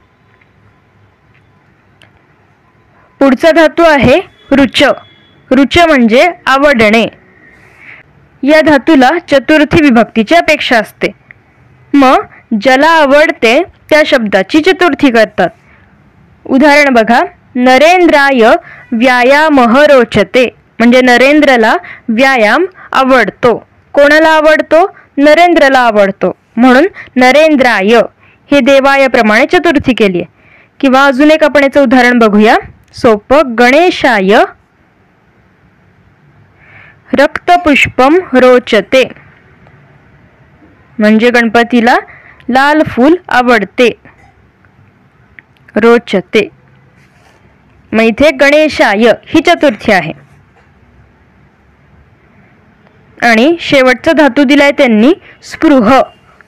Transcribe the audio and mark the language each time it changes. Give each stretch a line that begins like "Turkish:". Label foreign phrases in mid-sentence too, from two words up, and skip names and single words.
Marathi: पुढचा धातू आहे रुच. रुच म्हणजे आवडणे. या धातूला चतुर्थी विभक्तीची अपेक्षा असते. मग ज्याला आवडते त्या शब्दाची चतुर्थी करतात. उदाहरण बघा.
Sanskrit: नरेंद्राय व्यायामः रोचते.
Marathi: म्हणजे नरेंद्रला व्यायाम आवडतो. कोणाला आवडतो? नरेंद्रला आवडतो, म्हणून नरेंद्राय हे देवाय प्रमाणे चतुर्थी केली आहे. किंवा अजून एक आपण याचं उदाहरण बघूया सोपं.
Sanskrit: गणेशाय रक्तपुष्पम रोचते.
Marathi: म्हणजे गणपतीला लाल फूल आवडते. रोचते. मग इथे गणेशाय ही चतुर्थी आहे. आणि शेवटचा धातू दिलाय त्यांनी स्पृह.